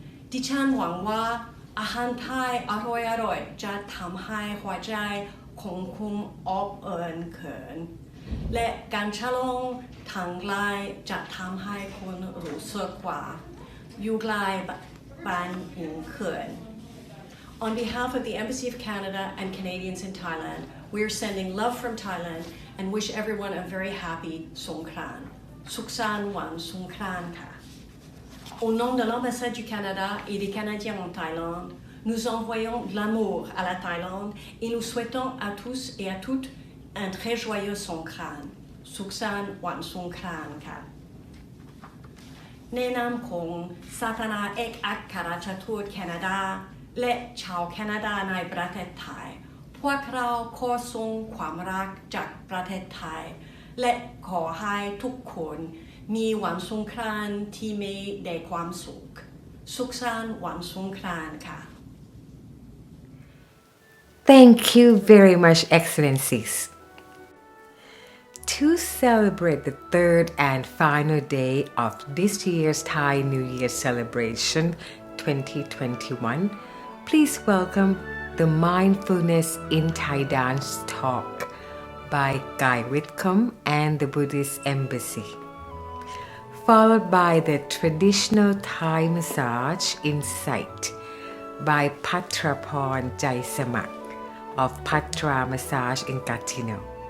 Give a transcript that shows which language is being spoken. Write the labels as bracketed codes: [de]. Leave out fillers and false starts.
[th] ดิฉันหวังว่าอาหารไทยอร่อยๆจะทำให้หัวใจของคุณอบอุ่นขึ้นและการฉลองทางไกลจะทำให้คุณรู้สึกว่าอยู่ไกลบ้านยิ่งขึ้น [en] On behalf of the Embassy of Canada and Canadians in Thailand, we are sending love from Thailand and wish everyone a very happy Songkran. [th] Suksan Wan Songkran Ka. [fr] Au nom de l'ambassade du Canada et des Canadiens en Thaïlande, nous envoyons de l'amour à la Thaïlande et nous souhaitons à tous et à toutes un très joyeux Songkran. [th] Suksan Wan Songkran Ka. ในนามของสาธารณเอกอัครราชทูตแคนาดาและชาวแคนาดาในประเทศไทยพวกเราขอส่งความรักจากประเทศไทยและขอให้ทุกคนมีวันสงกรานต์ที่มีแต่ความสุขสุขสันต์วันสงกรานต์ค่ะ [en] Thank you very much, Excellencies. To celebrate the third and final day of this year's Thai New Year celebration 2021, please welcome the Mindfulness in Thai Dance talk by Vipattipumiprates and the Buddhist Embassy, followed by the traditional Thai massage Insight by Patraporn Jaisamak of Patra Massage in Gatineau.